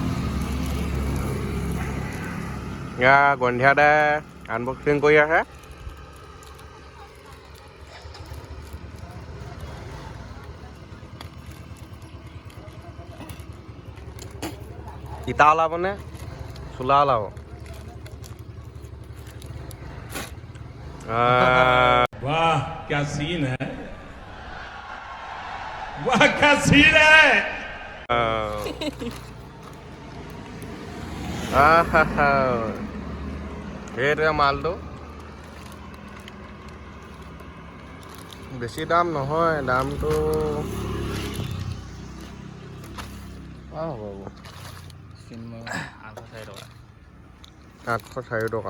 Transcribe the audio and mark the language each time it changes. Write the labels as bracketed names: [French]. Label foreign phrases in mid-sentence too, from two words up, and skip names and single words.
[Assamese] এয়া গন্ধিয়া দাই আনবক্সিং কৰি আছে। ইটা ওলাবনে চোলা ওলাব? [Hindi] वाह क्या सीन है, वाह क्या सीन है। [Assamese] সেইটোৱে মালটো বেছি দাম নহয়, দামটো হ'ব 804 টকা।